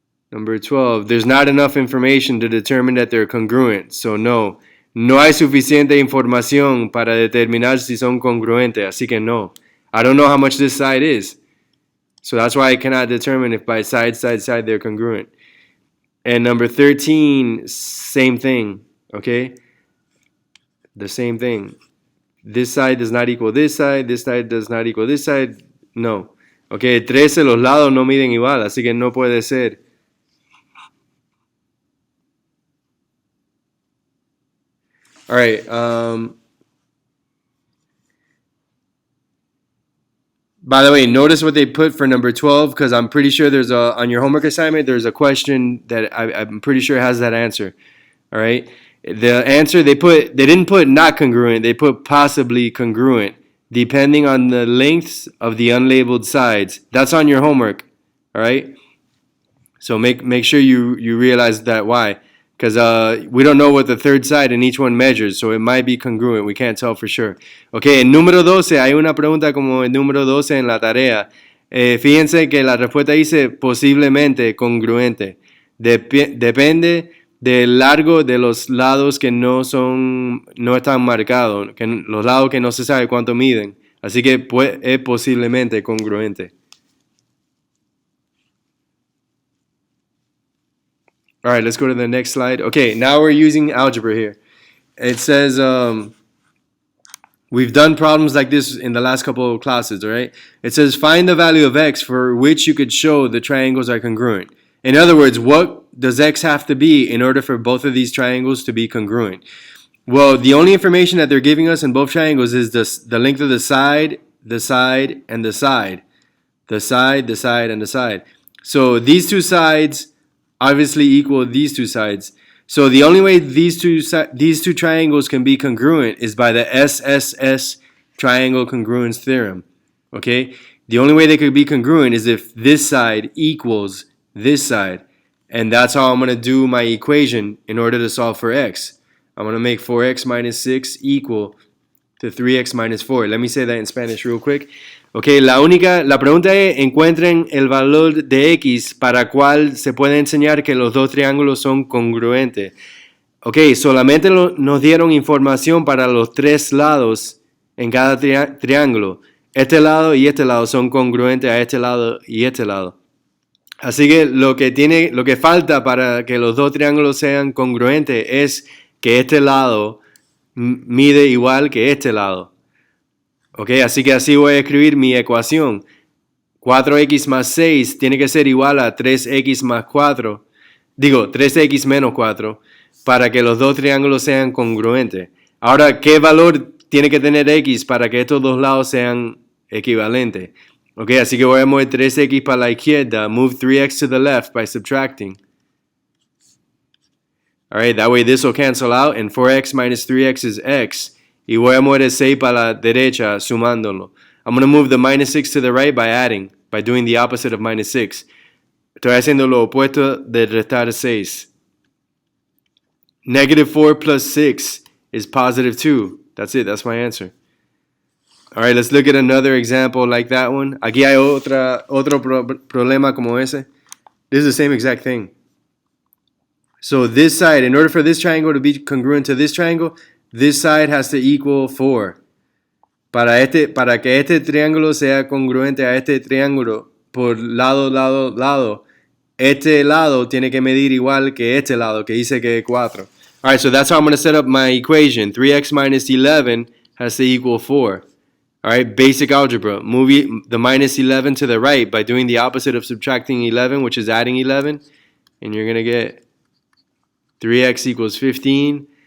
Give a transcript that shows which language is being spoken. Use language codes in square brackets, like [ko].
[en] There's not enough information to determine that they're congruent. So no. [es] No hay suficiente información para determinar si son congruentes. Así que no. [en] I don't know how much this side is. So that's why I cannot determine if by side they're congruent. And number 13, same thing, okay? The same thing. This side does not equal this side does not equal this side. No. [es] Okay, 13, los lados no miden igual, así que no puede ser. [en] All right, by the way, notice what they put for number 12, because I'm pretty sure there's on your homework assignment, there's a question that I'm pretty sure has that answer. All right. The answer they didn't put not congruent, they put possibly congruent, depending on the lengths of the unlabeled sides. That's on your homework. All right. So make sure you realize that. Why? Because we don't know what the third side in each one measures, so it might be congruent. We can't tell for sure. [es] Okay, en número 12, hay una pregunta como el número 12 en la tarea. Fíjense que la respuesta dice posiblemente congruente. Depende del largo de los lados que no están marcados, que los lados que no se sabe cuánto miden. Así que es posiblemente congruente. [en] All right, let's go to the next slide. Okay, now we're using algebra here. It says we've done problems like this in the last couple of classes, all right? It says find the value of x for which you could show the triangles are congruent. In other words, what does x have to be in order for both of these triangles to be congruent? Well, the only information that they're giving us in both triangles is the length of the side, and the side. The side, and the side. So these two sides obviously equal these two sides. So the only way these two triangles can be congruent is by the SSS triangle congruence theorem. Okay? The only way they could be congruent is if this side equals this side. And that's how I'm going to do my equation in order to solve for x. I'm going to make 4x minus 6 equal to 3x minus 4. Let me say that in Spanish real quick. [es] Okay, la pregunta es, encuentren el valor de x para cual se puede enseñar que los dos triángulos son congruentes. Ok, solamente nos dieron información para los tres lados en cada triángulo. Este lado y este lado son congruentes a este lado y este lado. Así que lo que falta para que los dos triángulos sean congruentes es que este lado mide igual que este lado. Ok, así que así voy a escribir mi ecuación. 4x más 6 tiene que ser igual a 3x más 4. 3x menos 4 para que los dos triángulos sean congruentes. Ahora, ¿qué valor tiene que tener x para que estos dos lados sean equivalentes? Ok, así que voy a mover 3x para la izquierda. [en] Move 3x to the left by subtracting. Alright, that way this will cancel out and 4x minus 3x is x. [es] Y voy a mover el 6 para la derecha sumándolo. [en] I'm going to move the minus 6 to the right by adding, by doing the opposite of minus 6. [es] Estoy haciendo lo opuesto de restar 6. [en] Negative 4 plus 6 is positive 2. That's it, that's my answer. Alright, let's look at another example like that one. [es] Aquí hay otro problema como ese. [en] This is the same exact thing. So this side, in order for this triangle to be congruent to this triangle, this side has to equal 4. [es] Para que este triángulo sea congruente a este triángulo por lado, este lado tiene que medir igual que este lado, que dice que es 4. [en] Alright, so that's how I'm going to set up my equation. 3x minus 11 has to equal 4. All right, basic algebra. Move the minus 11 to the right by doing the opposite of subtracting 11, which is adding 11. And you're going to get 3x equals 15.